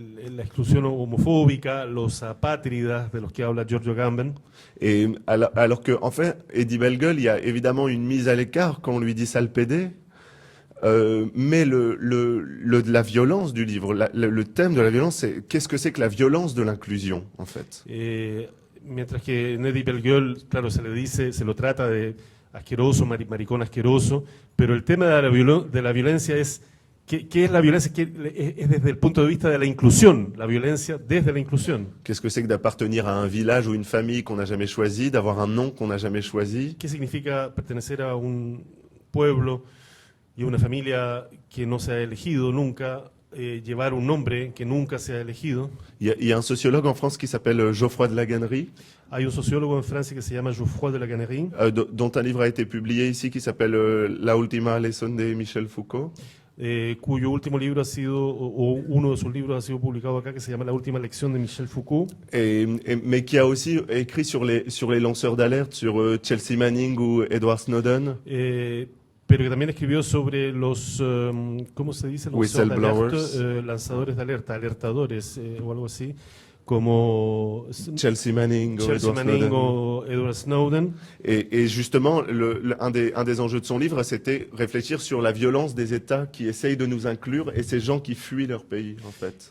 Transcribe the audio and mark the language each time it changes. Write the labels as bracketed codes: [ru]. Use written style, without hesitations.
[es] La exclusión homofóbica, los apátridas de los que habla Giorgio Agamben. [fr] Et alors que, en fait, Eddie Bellegueule, il y a évidemment une mise à l'écart quand on lui dit sale pédé. Mais la violence du livre, le thème de la violence, c'est qu'est-ce que c'est que la violence de l'inclusion, en fait. [es] Mientras que en Eddie Bellegueule, claro, se lo trata de asqueroso, maricón asqueroso, pero el tema de la violencia es ¿qué es la violencia? Es desde el punto de vista de la inclusión, la violencia desde la inclusión. [fr] Qu'est-ce que c'est que d'appartenir à un village ou une famille qu'on n'a jamais choisi, d'avoir un nom qu'on n'a jamais choisi? [es] ¿Qué significa pertenecer a un pueblo y una familia que no se ha elegido nunca, llevar un nombre que nunca se ha elegido? [fr] Il y a un sociologue en France qui s'appelle Geoffroy de la Gannerie. [es] Hay un sociólogo en Francia que se llama Geoffroy de la Gannerie. [fr] Dont un livre a été publié ici qui s'appelle La Última Leçon de Michel Foucault. [es] Cuyo último libro ha sido, o uno de sus libros ha sido publicado acá, que se llama La Última Lección de Michel Foucault. [fr] Mais qui a aussi écrit sur les lanceurs d'alerte, sur Chelsea Manning ou Edward Snowden. [es] Pero que también escribió sobre los, ¿cómo se dice? [en] Whistleblowers. [es] Lanzadores de alerta, alertadores o algo así, como Chelsea Manning o Edward Snowden. [fr] Et justement, un des enjeux de son livre, c'était réfléchir sur la violence des États qui essayent de nous inclure et ces gens qui fuient leur pays, en fait.